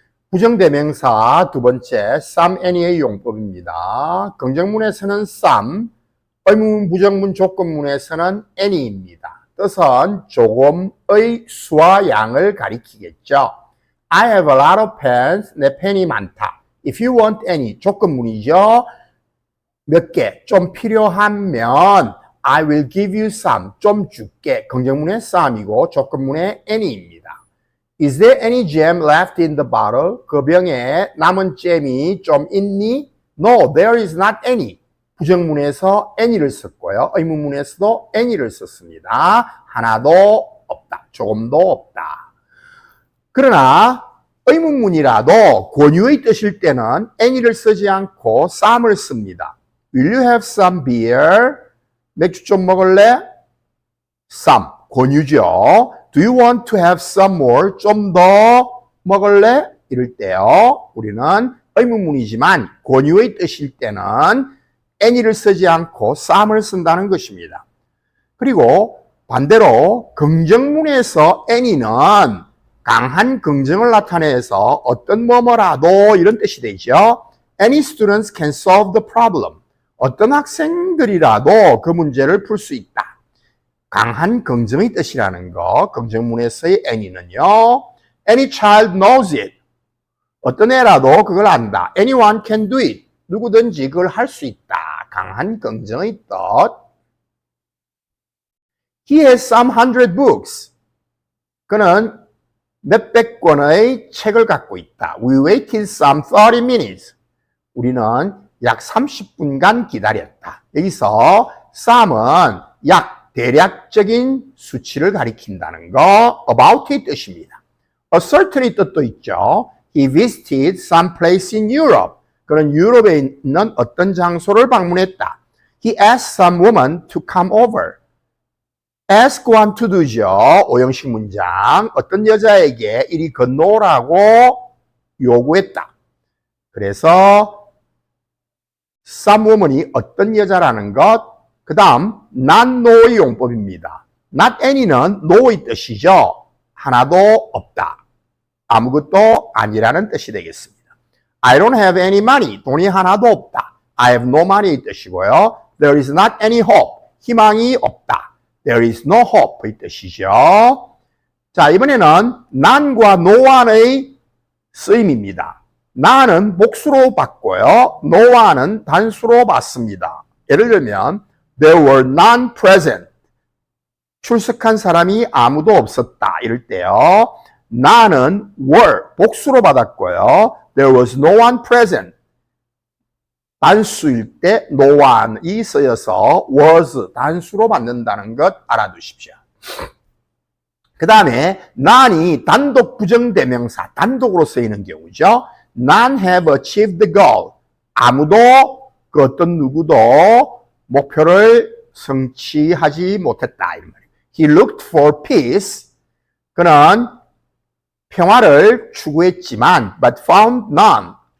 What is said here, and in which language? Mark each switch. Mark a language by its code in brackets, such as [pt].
[ko] 부정대명사 두 번째 some, any의 용법입니다. 긍정문에서는 some, 의문문, 부정문, 조건문에서는 any입니다. 뜻은 조금의 수와 양을 가리키겠죠. [en] I have a lot of pens. [ko] 내 펜이 많다. [en] If you want any, [ko] 조건문이죠. 몇 개, 좀 필요하면 [en] I will give you some, [ko] 좀 줄게. 긍정문의 some이고 조건문의 any입니다. [en] Is there any jam left in the bottle? [ko] 그 병에 남은 잼이 좀 있니? [en] No, there is not any. [ko] 부정문에서 any를 썼고요. 의문문에서도 any를 썼습니다. 하나도 없다. 조금도 없다. 그러나 의문문이라도 권유의 뜻일 때는 any를 쓰지 않고 some을 씁니다. [en] Will you have some beer? [ko] 맥주 좀 먹을래? Some, 권유죠. [en] Do you want to have some more? [ko] 좀 더 먹을래? 이럴 때요. 우리는 의문문이지만 권유의 뜻일 때는 any를 쓰지 않고 some을 쓴다는 것입니다. 그리고 반대로 긍정문에서 any는 강한 긍정을 나타내서 어떤 뭐뭐라도 이런 뜻이 되죠. [en] Any students can solve the problem. [ko] 어떤 학생들이라도 그 문제를 풀 수 있다. 강한 긍정의 뜻이라는 거, 긍정문에서의 any는요. [en] Any child knows it. [ko] 어떤 애라도 그걸 안다. [en] Anyone can do it. [ko] 누구든지 그걸 할 수 있다. 강한 긍정의 뜻. [en] He has some 100 books. [ko] 그는 몇백 권의 책을 갖고 있다. [en] We waited some 30 minutes. [ko] 우리는 약 30분간 기다렸다. 여기서 some은 약 대략적인 수치를 가리킨다는 거, about의 뜻입니다. A certain의 뜻도 있죠. [en] He visited some place in Europe. [ko] 그는 유럽에 있는 어떤 장소를 방문했다. [en] He asked some woman to come over. [ko] ask와 to do죠. 오형식 문장. 어떤 여자에게 이리 건너오라고 요구했다. 그래서 some woman이 어떤 여자라는 것. 그 다음 not no의 용법입니다. not any는 no의 뜻이죠. 하나도 없다. 아무것도 아니라는 뜻이 되겠습니다. [en] I don't have any money. [ko] 돈이 하나도 없다. [en] I have no money의 뜻이고요. There is not any hope. [ko] 희망이 없다. [en] There is no hope의 뜻이죠. [ko] 자, 이번에는 none과 noone의 쓰임입니다. none은 복수로 받고요. noone은 단수로 받습니다. 예를 들면 [en] There were none present. [ko] 출석한 사람이 아무도 없었다. 이럴 때요. none은 were 복수로 받았고요. [en] There was no one present. [ko] 단수일 때 no one이 쓰여서 was 단수로 받는다는 것 알아두십시오. 그 다음에 none이 단독 부정대명사, 단독으로 쓰이는 경우죠. [en] None have achieved the goal. [ko] 아무도 그 어떤 누구도 목표를 성취하지 못했다. 이런 말이에요. [en] He looked for peace. [ko] 그는 평화를 추구했지만 [en] but found none.